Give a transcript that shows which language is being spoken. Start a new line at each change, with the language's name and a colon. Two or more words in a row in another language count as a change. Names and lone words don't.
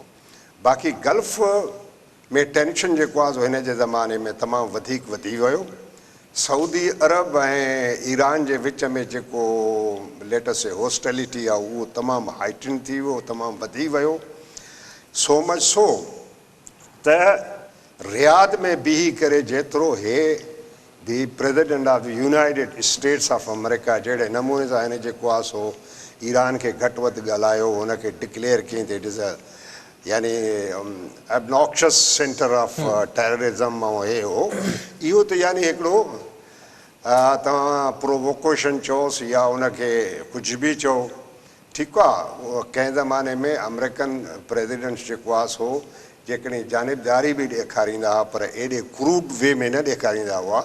Sindhi: बाक़ी गल्फ में टेंशन जेको आहे सो हिन जे ज़माने में तमामु वधीक वधी वियो. सऊदी अरब ऐं ईरान जे विच में जेको
English: latest hostility
Sindhi: आहे उहो तमामु हाइटन थी वियो तमामु वधी वियो.
English: so much
Sindhi: सो त रियाद में बीही करे जेतिरो हे
English: the President of the United States of America
Sindhi: जहिड़े नमूने सां हिन जेको आहे सो ईरान खे घटि वधि ॻाल्हायो हुनखे डिक्लेयर कयईं त
English: it is a
Sindhi: यानी
English: obnoxious centre of terrorism
Sindhi: ऐं हे हो इहो त यानी हिकिड़ो तव्हां प्रोवोकेशन चओसि या उनखे कुझु बि चओ ठीकु आहे. उहो कंहिं ज़माने में
English: American presidents
Sindhi: जेको आहे सो जेकॾहिं जानिबदारी बि ॾेखारींदा हुआ पर एॾे
English: crude way
Sindhi: में न ॾेखारींदा हुआ.